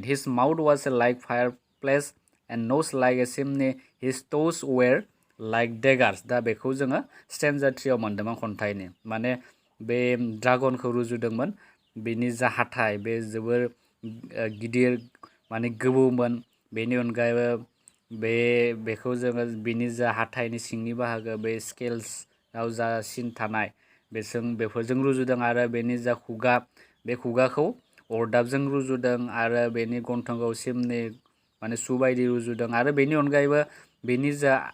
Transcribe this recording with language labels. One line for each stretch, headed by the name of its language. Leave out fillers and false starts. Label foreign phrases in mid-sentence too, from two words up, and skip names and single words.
English: His mouth was like fireplace and nose like a chimney. His toes were like daggers.
Bodo: दा बेखौ जोङो स्टेन्जा 3 आव मोनदोंमोन खन्थाइनि माने बे ड्रागनखौ रुजुदोंमोन बेनि जा हाथाइ बे जोबोर गिदिर माने गोबौमोन बेनि अनगायैबो बेखौ जोङो बिनि जा हाथाइनि सिंनि बाहागो बे स्केल्सआव जा सिन थानाय बेफोरजों रुजुदों आरो बेनि जा खुगा बे खुगाखौ अरदाबजों रुजुदों आरो बेनि गन्थंखौ सिमनि माने सु बायदि रुजुदों आरो बेनि अनगायैबो बेनि जा